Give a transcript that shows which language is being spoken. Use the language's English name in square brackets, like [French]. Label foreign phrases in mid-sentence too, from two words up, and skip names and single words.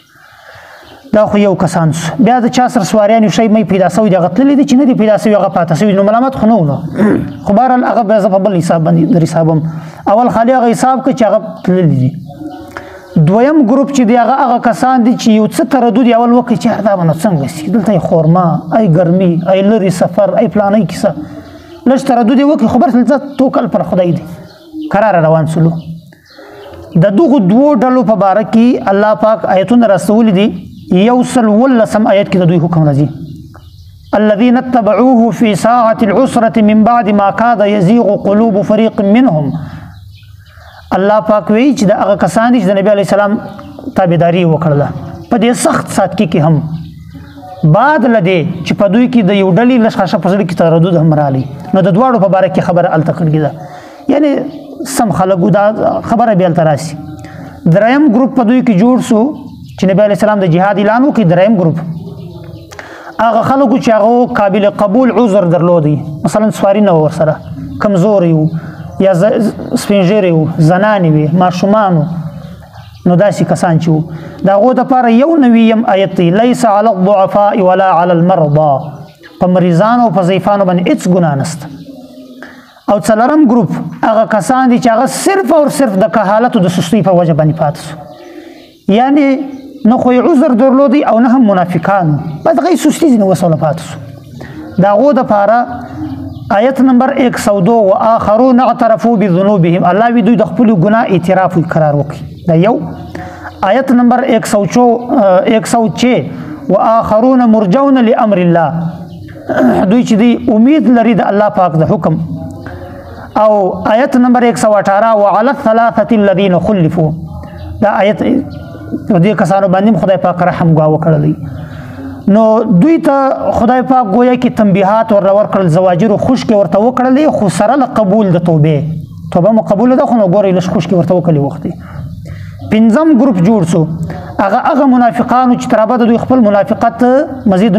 [Pashto] دا خو یو کسان سو بیا د چا سره سواریان یو شی مې پیدا سوي دي هغه تللی دي چې نه دي پیدا سوي هغه پاته سوي نو ملامت خو نه و خو بهرحال هغه بیا زه په بل حساب باندې در حسابم اول خالي هغه حساب کوي چې هغه تللی دي دویم ګروپ چې دی هغه کسان دي چې یو څه تردد یې اول وکړي چې دا به نو څنګه سي دلته یې خورما ای ګرمي ای لرې سفر ای پلانۍ کیسه لږ تردد یې وکړي خو بر توکل پر خدای دی قرار روان سلو د دغو دوو ډلو په باره کې الله پاک آیتونه راستولي دي یو سل ولسم آیت کې د دوی حکم راځي [Arabic] الذين اتبعوه في ساعة العسرة من بعد ما كاد يزيغ قلوب فريق منهم [Pashto] الله پاک وی چې د هغه کسان چې د نبی علیه السلام تابعداري وکړله په دې سخت ساتکي کې هم بعد لدې چې په دوی کې د یو ډلې لږ خاصه په زړه کې تردد هم رالی نو د دواړو په باره کې خبره هلته کړې ده یعنی سم خلکو دا خبره بیا هلته راسي دریم ګروپ په دوی کې جوړ سو چې [Arabic] نبی علیه السلام [Pashto] د جهاد اعلان وکړي دریم ګروپ هغه خلکو چې هغه قابل قبول عذر درلودي مثلا سواری نه ورسره کمزوري وو یا سپینږیري وو زنانې وي ماشومان نو داسې کسان چې وو د هغو دپاره یو نویم آیت دی [Arabic] لیس علی الضعفاء ولا علی المرضى [Pashto] په مریضانو او په ضعیفانو باندې هېڅ ګناه نسته او څلورم ګروپ هغه کسان دي چې هغه صرف او صرف د کهالت او د سستۍ په وجه باندې پاتې سو یعنې نه خو یې عذر درلودی او نه هم منافقانو بس هغه یې سستي ځینې وسوله پاتې سو د هغو دپاره آیت نمبر 102 [Arabic] واخرون اعترفوا بذنوبهم [Pashto] الله وی دوی د خپل ګناه اعتراف اقرار وکړي دا یو آیت نمبر 106 [Arabic] واخرون مرجون لامر الله [Pashto] دوی چې دی امید لري د الله پاک د حکم او آیت نمبر 118 [Arabic] وعلى الثلاثه الذين خلفوا [Pashto] دا آیت دې کسانو باندې خدای پاک رحم غوا وکړلی نو دوی ته خدای پاک گویا کې تنبیهات ورکړل زواجر خوش کې ورته وکړلې خو سره له قبول د توبه مو قبول ده خو نو ګورې لږ خوش کې ورته وکړلې وختي پنځم ګروپ جوړ سو هغه منافقانو چې تر ابده دوی خپل منافقت مزید